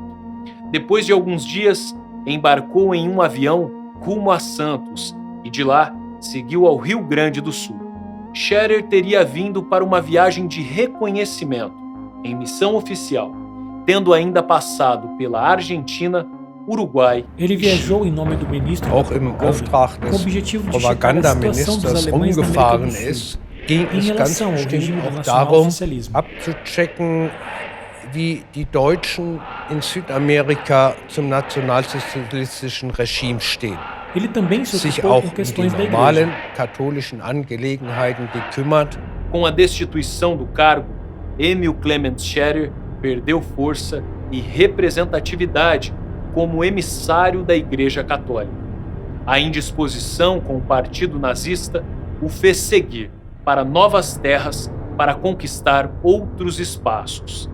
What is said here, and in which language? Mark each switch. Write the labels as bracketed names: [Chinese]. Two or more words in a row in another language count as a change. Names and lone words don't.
[Portuguese] Depois de alguns dias, embarcou em um avião rumo a Santos e de lá seguiu ao Rio Grande do Sul. Scherer teria vindo para uma viagem de reconhecimento, em missão oficial, tendo ainda passado pela Argentina, Uruguai. Ele viajou em nome do ministro [German] auch im Auftrag [Portuguese] com o [German] des [Portuguese] objetivo de checar a situação dos [German] Propagandaministers [Portuguese] alemães na América [German] rumgefahren [Portuguese] do Sul. [German] ist, ging [Portuguese] em [German] es ganz [Portuguese] relação ao [German] bestimmt [Portuguese] regime do [German] auch [Portuguese] nacional [German] darum, [Portuguese] socialismo. [German] abzuchecken, wie die Deutschen in Südamerika zum nationalsozialistischen Regime stehen. [Portuguese] Ele também se [German] Sich [Portuguese] ocupou [German] auch [Portuguese] com [German] um die [Portuguese] questões da [German] normalen [Portuguese] igreja. [German] katholischen Angelegenheiten gekümmert. [Portuguese] Com a destituição do cargo, Emil Clement Scherer perdeu força e representatividade como emissário da Igreja Católica. A indisposição com o partido nazista o fez seguir para novas terras para conquistar outros espaços.